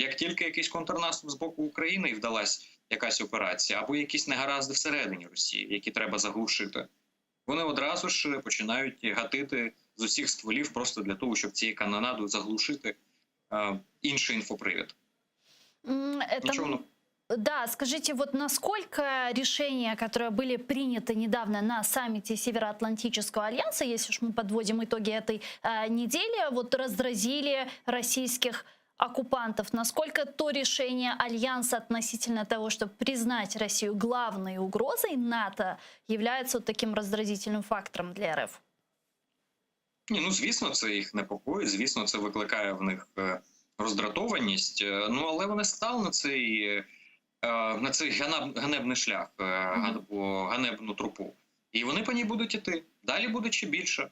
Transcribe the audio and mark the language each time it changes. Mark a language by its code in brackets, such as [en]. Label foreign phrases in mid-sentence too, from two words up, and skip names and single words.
[uk] Як тільки якийсь контрнаступ з боку України і вдалась якась операція, або якісь негаразди всередині Росії, які треба заглушити, вони одразу ж починають гатити з усіх стволів просто для того, щоб цією канонадою заглушити інший інфопривід. [ru] Да, скажите, вот насколько решения, которые были приняты недавно на саммите Североатлантического альянса, если уж мы подводим итоги этой недели, вот раздразили российских оккупантов, насколько то решение альянса относительно того, чтобы признать Россию главной угрозой НАТО, является вот таким раздразительным фактором для РФ? [uk] Ні, ну, звісно, це їх непокоїть, звісно, це викликає в них роздратованість, ну, але вони стали на цей ганебний шлях, або ганебну тропу. І вони по ній будуть іти. Далі буде ще більше.